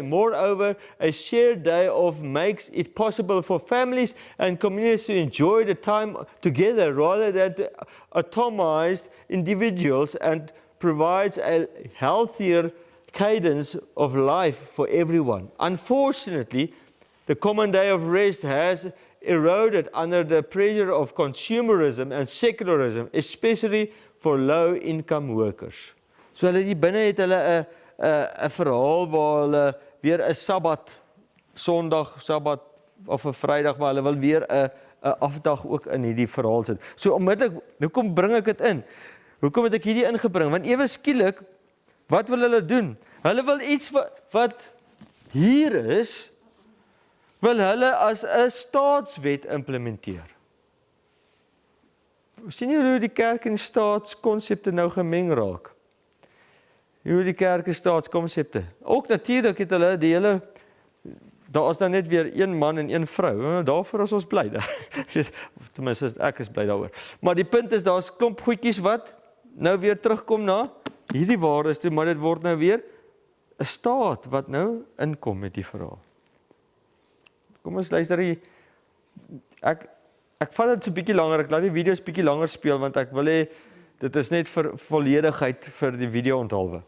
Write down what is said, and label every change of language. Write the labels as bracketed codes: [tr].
[en] Moreover, a shared day of makes it possible for families and communities to enjoy the time together rather than atomized individuals, and provides a healthier cadence of life for everyone. Unfortunately, the common day of rest has eroded under the pressure of consumerism and secularism, especially for low-income workers. [af] So hulle hier binne het hulle 'n verhaal waar hulle weer 'n Sabbat, Sondag, Sabbat of 'n Vrydag, maar hulle wil weer 'n afdag ook in hierdie verhaal sit. So onmiddellik, hoekom bring ek dit in? Hoekom het ek hierdie ingebring? Want ewe skielik, wat wil hulle doen? Hulle wil iets wat hier is, wil hulle as 'n staatswet implementeer. Sien jy hoe die kerk en staatskonsepte nou gemeng raak? Hoe die kerk en staatskonsepte. Ook natuurlik het hulle die hele, daar is nou net weer een man en een vrou. Daarvoor is ons bly. Tenminste, ek is bly daaroor. Maar die punt is, daar's klomp goedjies wat nou weer terugkom na hierdie waardes toe, maar dit word nou weer 'n staat wat nou inkom met die verhaal. Kom ons luister hier. Ek vat dit so 'n bietjie langer, ek laat die video's bietjie langer speel, want ek wil hê, dit is net vir volledigheid vir die video onthaalwe.